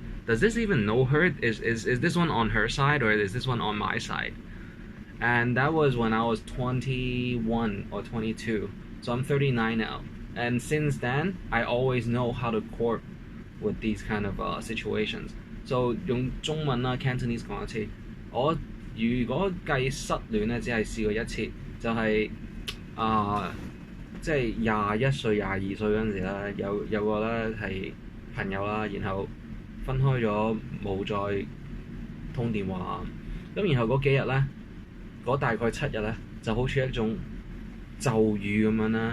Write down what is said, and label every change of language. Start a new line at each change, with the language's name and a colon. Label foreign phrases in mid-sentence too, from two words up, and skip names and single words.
English: Does this even know her? Is this one on her side or is this one on my side? And that was when I was 21 or 22, so I'm 39 now. And since then, I always know how to cope with these kind of situations.
Cantonese: So 用中文啦 Cantonese 講一次，我如果計失戀咧，只係試過一次，就係即係21歲、22歲嗰陣時咧，有個咧係朋友啦，然後分開咗冇再通電話，咁然後嗰幾日咧，嗰大概7日咧，就好似一種咒語咁樣啦。